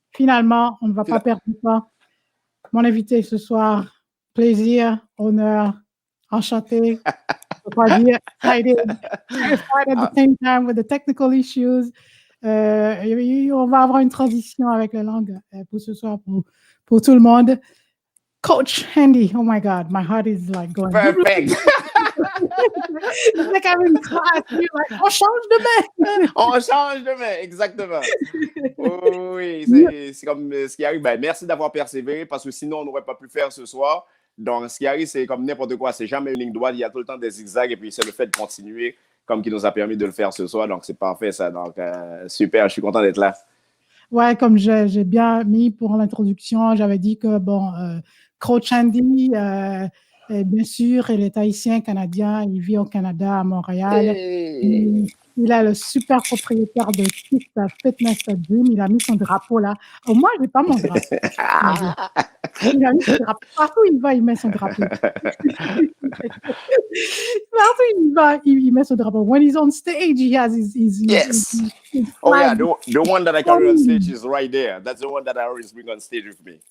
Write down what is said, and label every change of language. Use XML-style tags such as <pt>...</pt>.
<fr>Finalement, on ne va pas perdre de temps. Mon invité ce soir, plaisir, honneur, enchanté. Je peux pas dire</fr> <en>excited, terrified at the same time with the technical issues. On va avoir une transition avec la langue pour ce soir, pour tout le monde. Coach Andy, oh my God, my heart is like going. Perfect. It's like I'm in class. You're like,</en> <fr>on change de main. On change de main, exactement. Oui, c'est comme ce qui arrive. Ben, merci d'avoir persévéré parce que sinon, on n'aurait pas pu faire ce soir. Donc, ce qui arrive, c'est comme n'importe quoi. C'est jamais une ligne droite. Il y a tout le temps des zigzags et puis c'est le fait de continuer comme qui nous a permis de le faire ce soir. Donc, c'est parfait ça. Donc, super. Je suis content d'être là. Ouais, comme j'ai bien mis pour l'introduction, j'avais dit que, Coach Andy, bien sûr, il est haïtien, canadien, il vit au Canada, à Montréal. Hey. Il est le super propriétaire de KISSS Fitness Gym. Il a mis son drapeau là. Oh, moi, je n'ai pas mon drapeau. Il a mis son drapeau. Partout où il va, il met son drapeau. Partout où il va, il met son drapeau.</fr> <en>When he's on stage, he has his Yes. his Oh yeah, flag. the one that I carry on stage is right there. That's the one that I always bring on stage with me.</en>